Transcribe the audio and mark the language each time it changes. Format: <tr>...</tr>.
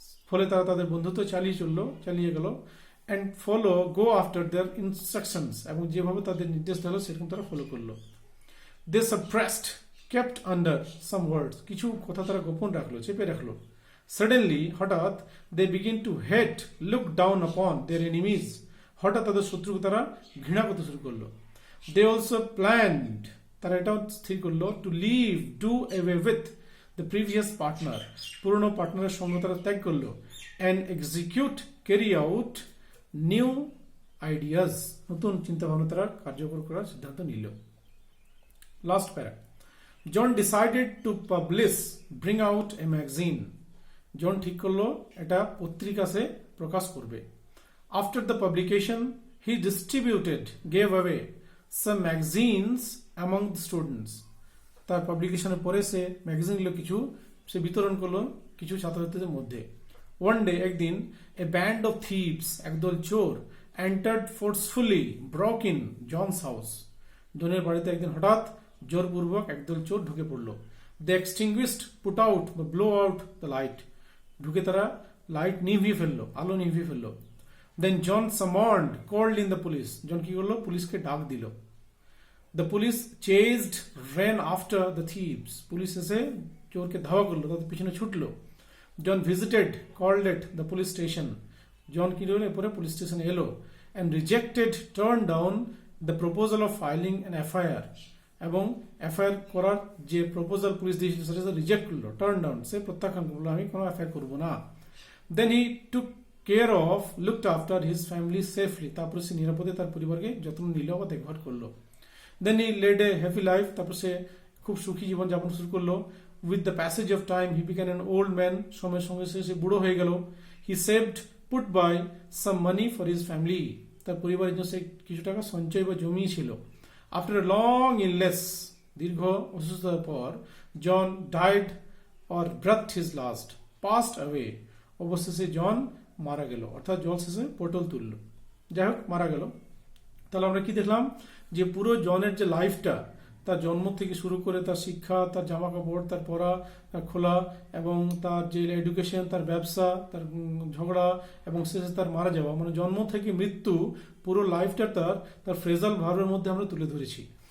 <bn>ফলে তারা তাদের বন্ধুত্ব চালিয়ে গেল</bn> <en>and go after their instructions</en> <bn>এবং যেভাবে তাদের নির্দেশ দিল সেরকম তারা ফলো করলো।</bn> <en>They suppressed, kept under some words.</en> <bn>কিছু কথা তারা গোপন রাখলো, চেপে রাখলো।</bn> <en>Suddenly, হঠাৎ they begin to hate, look down upon their enemies.</en> <bn>হঠাৎ তাদের শত্রুকে তারা ঘৃণা করতে শুরু করলো।</bn> <en>They also planned,</en> <bn>তারা এটাও স্থির করলো</bn> <en>to leave, do away with the previous partner.</en> <bn>পুরনো পার্টনারের সঙ্গে তারা ত্যাগ করলো</bn> <en>and execute, carry out new ideas.</en> <bn>নতুন চিন্তা ভাবনা তারা কার্যকর করার সিদ্ধান্ত নিল।</bn> <en>Last para. John decided to bring out a magazine.</en> <bn>জন ঠিক করলো এটা পত্রিকাতে প্রকাশ করবে।</bn> <en>After the publication, he gave away some magazines among the students.</en> <bn>তার পাবলিকেশনের পরে সে ম্যাগাজিনগুলো সে বিতরণ করলো কিছু ছাত্রছাত্রীদের মধ্যে।</bn> <en>One day, একদিন, a band of thieves,</en> <bn>একদল চোর,</bn> <en>entered forcefully, broke in John's house.</en> <bn>জনের বাড়িতে একদিন হঠাৎ জোরপূর্বক একদল চোর ঢুকে পড়লো।</bn> <en>They extinguished, put out, blow out the light.</en> <bn>ঢুকে তারা লাইট নিভিয়ে ফেললো, আলো নিভিয়ে ফেললো।</bn> <en>Then John summoned, called in the police.</en> <bn>জন কি করলো? পুলিশকে ডাক দিল।</bn> <en>The police chased, ran after the thieves.</en> <bn>Police এসে চোরকে ধাওয়া করলো, তাদের পিছনে ছুটলো।</bn> <en>John visited, called at the police station.</en> <bn>জন কি করলো? এরপরে পুলিশ স্টেশনে এলো</bn> <en>and rejected, turned down the proposal of filing an FIR.</en> <bn>এবং এফআইআর করার যে প্রপোজাল পুলিশ দিয়েছিল সেটা রিজেক্ট করলো,</bn> <en>turn down,</en> <bn>সে প্রত্যাখ্যান করলো, আমি কোনো এফআইআর করবো না।</bn> <en>then he took care of, looked after his family safely,</en> <bn>তারপরে সে নিরাপদে তার পরিবারকে যত্ন নিল বা দেখভাল করলো।</bn> <en>then he led a happy life,</en> <bn>তারপর সে খুব সুখী জীবন যাপন শুরু করলো।</bn> <en>with the passage of time he became an old man,</en> <bn>সময়ের সঙ্গে সে বুড়ো হয়ে গেল।</bn> <en>he saved, put by some money for his family,</en> <bn>তার পরিবারের জন্য সে কিছু টাকা সঞ্চয় বা জমিয়েছিল।</bn> <en>After a long illness,</en> <bn>দীর্ঘ অসুস্থতার পর,</bn> <en>John died or breathed his last, passed away.</en> <bn>অবশেষে জন মারা গেল, অর্থাৎ জল শেষে পটল তুলল। যাই হোক, মারা গেল। তাহলে আমরা কি দেখলাম? যে পুরো জনের যে লাইফটা, তার জন্ম থেকে শুরু করে তার শিক্ষা, তার জামা কাপড়, তার পড়া, তার খোলা এবং তার যে এডুকেশন, তার ব্যবসা, তার ঝগড়া এবং শেষে তার মারা যাওয়া, মানে জন্ম থেকে মৃত্যু, পুরো লাইফটা তার ফ্রেজাল ভার্বের মধ্যে আমরা তুলে ধরেছি।</bn>